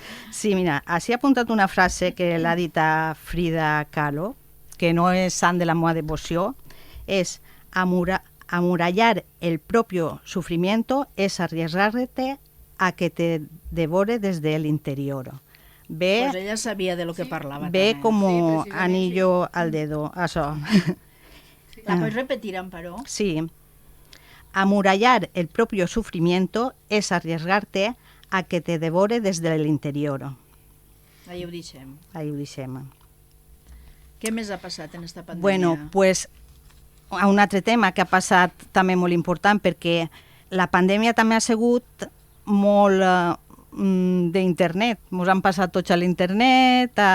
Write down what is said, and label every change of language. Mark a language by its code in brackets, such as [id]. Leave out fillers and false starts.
[ca] Sí, mira, així he apuntat una frase que l'ha dit a Frida Kahlo, que no és sant de la meva devoció, és [es] amurallar el propio sufrimiento es arriesgarte a que te devore desde el interior. Ve, Pues ella sabia de lo que [ca] parlava. ve també. [es] como [ca] precisament, [es] anillo al dedo, això. [ca] La pots repetir, Amparo? Sí. [es] Amurallar el propio sufrimiento es arriesgarte a que te devore desde el interior. [ca] Ahí ho deixem. Ahí ho deixem. Què més ha passat en esta pandèmia? Bueno, pues un altre tema que ha passat també molt important perquè la pandèmia també ha sigut molt d'internet. Ens han passat tots a l'internet.